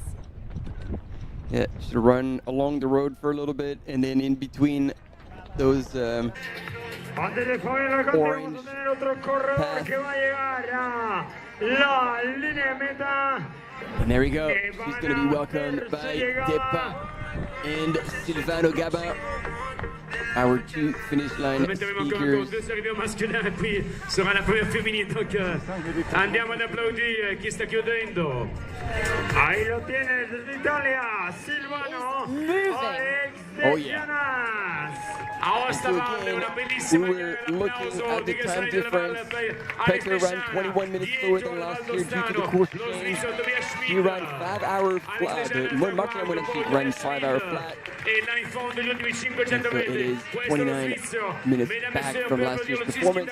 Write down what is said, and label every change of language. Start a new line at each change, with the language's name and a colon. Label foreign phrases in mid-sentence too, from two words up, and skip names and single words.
English: Yeah, should run along the road for a little bit, and then in between those orange path. And there we go. She's going to be welcomed by Depa and Silvano Gabin, our two finish line speakers.
French: Deux arrivées au masculin et puis sera la première féminine.
Italian: Donc andiamo ad applaudire chi sta chiudendo.
Spanish: Ahí lo tienes l'Italia, Silvano.
English: Oh yeah. So again, we were looking at the time difference. Petra ran 21 minutes slower than last year due to the course change. She ran 5 hour flat. Martina Monachi ran 5 hour flat. And so it is 29 minutes back from last year's performance.